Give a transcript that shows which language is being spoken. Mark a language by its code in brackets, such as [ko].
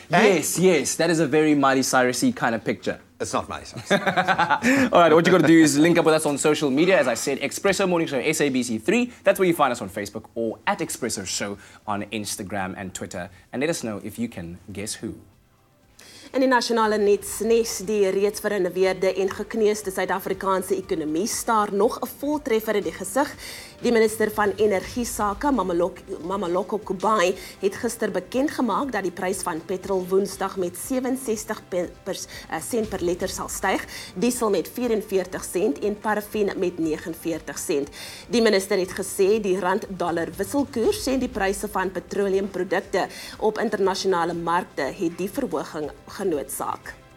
[en] Yes, yes, that is a very Miley Cyrus-y kind of picture. It's not Miley Cyrus. All right, what you got to do is link up with us on social media. As I said, Expresso Morning Show, SABC3. That's where you find us on Facebook or at Expresso Show on Instagram and Twitter. And let us know if you can guess who. [af] In die nasionale netsnes, die reeds verinoveerde en gekneusde Suid-Afrikaanse ekonomie staar nog 'n voltreffer in die gesig. Die minister van Energiesake, Mameloko Kubai, het gister bekend gemaak dat die prys van petrol Woensdag met 67 sent per liter sal styg, diesel met 44 sent en parafin met 49 sent. Die minister het gesê die rand-dollar wisselkoers en die pryse van petroleumprodukte op internasionale markte het die verhoging genoodsaak.